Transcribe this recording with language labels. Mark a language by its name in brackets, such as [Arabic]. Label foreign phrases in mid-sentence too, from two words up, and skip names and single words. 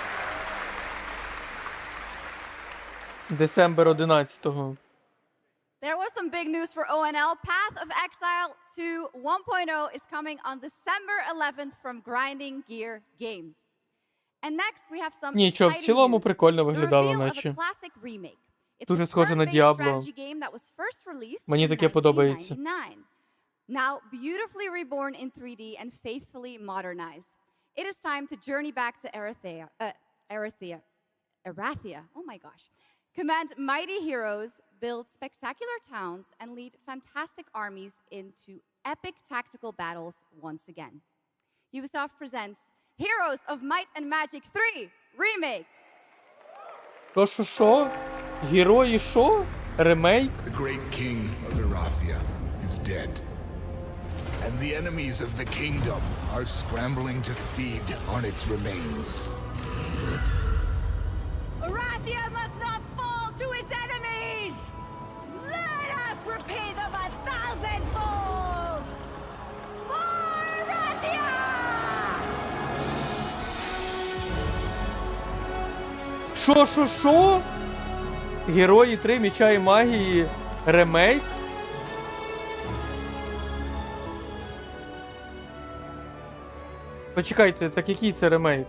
[English] December 11-го. There was some big news for ONL. Path of Exile 2 1.0 is coming on December 11th from Grinding Gear Games. And next we have some [Ukrainian] Нічого, в [English] exciting [Ukrainian] цілому [English] news. [Ukrainian] прикольно [English] The [Ukrainian] виглядало, [English] reveal of a [Ukrainian] наче. [English] classic remake. It's [Ukrainian] Дуже [English] a [Ukrainian] схоже на [English] turn-based [Ukrainian] Діабло. [English] strategy game that was first released [Ukrainian] Мені [English] in [Ukrainian] таке подобається. [English] 1999. Now beautifully reborn in 3D and faithfully modernized. It is time to journey back to Erathia. Oh my gosh. Command mighty heroes, build spectacular towns, and lead fantastic armies into epic tactical battles once again. Ubisoft presents Heroes of Might and Magic 3 Remake. [Ukrainian] То що? Герої що? Ремейк? [English] The great king of Erathia is dead. And the enemies of the kingdom are scrambling to feed on its remains. Erathia must not fall to its enemies! Let us repay them 1,000-fold! For Erathia! [Ukrainian] Що? Герої 3 Меча і Магії ремейк? Почекайте, так який це ремейк?